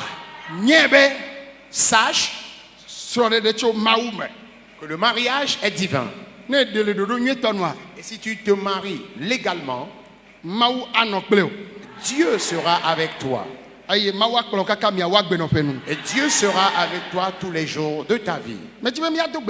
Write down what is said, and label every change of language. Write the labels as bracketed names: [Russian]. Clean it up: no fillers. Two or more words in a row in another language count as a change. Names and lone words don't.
[Ewe] Nye be [French] Sache [Ewe] srɔ̃ɖeɖe tso Mawu me. [French] que le mariage est divin. [Ewe] Ne ɖe le ɖoɖo nyuietɔ nua [French] Et si tu te maries légalement, [Ewe] Mawu anɔ kple o. [French] Dieu sera avec toi. [Ewe] Eye Mawu akplɔ kaka miawo agbenɔƒe nu. [French] Et Dieu sera avec toi tous les jours de ta vie. [Ewe] Medi be miado gbe